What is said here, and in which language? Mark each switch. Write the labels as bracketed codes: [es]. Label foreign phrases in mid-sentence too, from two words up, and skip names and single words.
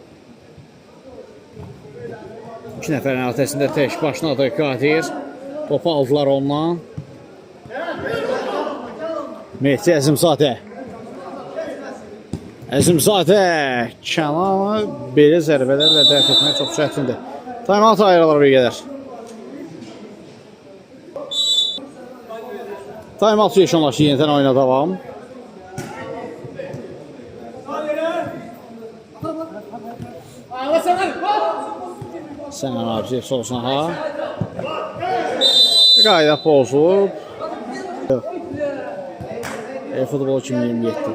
[az] 2 nəfərin arasında tək başladı Qadir. Topu aldılar ondan. Mehdi Əzimzadə. Əzimzadə Kənanı belə zərbələrlə dəf etmək çox çətindir. Time-out ayrılır bir qədər. Time-out yeşanlaşı yenidən oyuna davam. Sənani Abdiyev sol cinaha. Qayda pozulub. Futbol 2027.